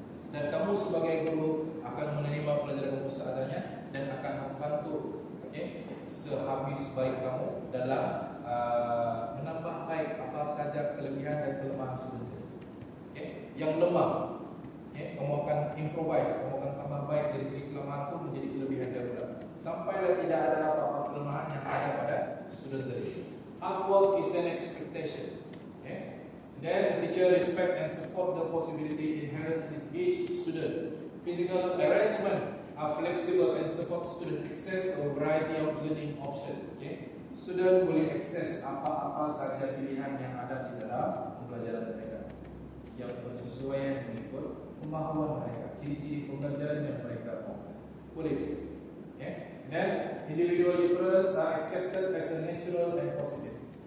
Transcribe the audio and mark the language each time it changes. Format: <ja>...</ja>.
<ms>Dan kamu sebagai guru akan menerima pelajaran kamu seadanya dan akan membantu, sehabis baik kamu dalam menambah baik apa saja kelebihan dan kelemahan student. Yang lemah, kamu akan improvise, kamu akan tambah baik dari segi kelemahan itu menjadi kelebihan darurat. Sampailah tidak ada apa-apa kelemahan yang ada pada student tadi.</ms> <en>Hard work is an expectation. Then the teacher respect and support the possibility inherent in each student. Physical arrangement are flexible and support student access to a variety of learning options.</en> <ms>Student boleh akses apa-apa saja pilihan yang ada di dalam pembelajaran mereka yang bersesuaian mengikut pemahaman mereka, ciri-ciri pembelajaran yang mereka mahu. Boleh.</ms> <en>Then individual difference are accepted as a natural and positive.</en>